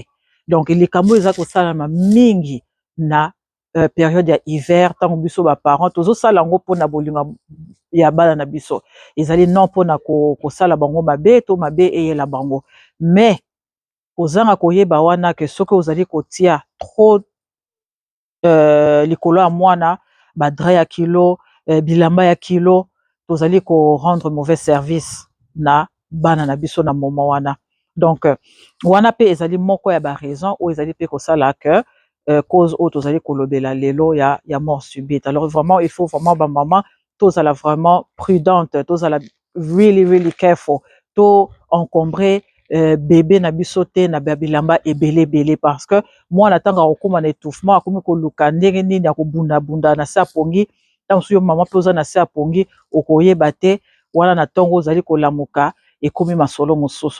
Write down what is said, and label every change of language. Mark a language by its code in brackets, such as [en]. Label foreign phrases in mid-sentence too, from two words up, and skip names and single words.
[ln] Donc likambo eza kosalama mingi na période ya hiver ntango biso baparent tozosala yango mpona bolingo ya bana na biso ezali non mpona kosala bango mabe to mabe eyela bango mais kozanga koyeba wana ke soki ozali kotia trop likolo ya mwana badra ya kilo bilamba ya kilo tozali ko [fr] rendre mauvais service [ln] na bana na biso na moment wana. Donc wana pe ezali moko ya ba raison oyo ezali pe kosala [fr] que cause [ln] oyo tozali kolobela lelo ya [fr] mort subite. Alors vraiment il faut vraiment [ln] ba maman tozala [fr] vraiment prudente [ln] tozala [en] really careful [ln] to [fr] encombrer bébé [ln] na biso te na bilamba ebele [fr] parce que [ln] mwana tanga okoma na étouffement akomi koluka ndenge nini ya kobunda na se apongi ntango so yo mama mpe oza na se apongi okoyeba te wana na ntongo ozali kolamuka ekomi masolo mosusu.